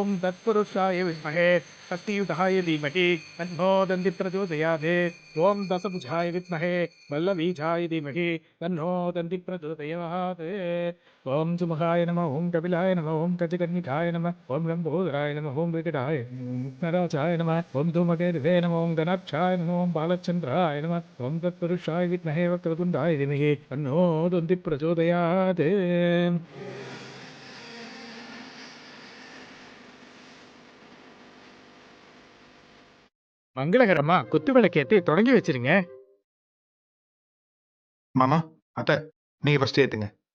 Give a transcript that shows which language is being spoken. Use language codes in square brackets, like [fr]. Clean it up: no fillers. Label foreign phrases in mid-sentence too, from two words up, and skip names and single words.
[sa] तत्पुरुषाय विद्महे शक्तियुताय धीमहि तन्नो दन्तिः प्रचोदयात् ॐ दशभुजाय विद्महे वल्लवीजाय धीमहि तन्नो दन्तिः प्रचोदयात् ॐ सुमुखाय नमः, ॐ कपिलाय नमः, ॐ गजकर्णिकाय नमः, ॐ लम्बोदराय नमः, ॐ विकटाय नराचाय नमः, ॐ धूमकेतवे नमः, ॐ धनाक्षाय नमः, ॐ बालचन्द्राय नमः, ॐ तत्पुरुषाय विद्महे वक्रतुण्डाय धीमहि तन्नो दन्तिः प्रचोदयात्. [ta] மங்களகரமா குத்து விளக்கேத்தி தொடங்கி வச்சிருங்க. மாமா, அத்தை, நீங்க ஃபர்ஸ்ட் ஏத்துங்க.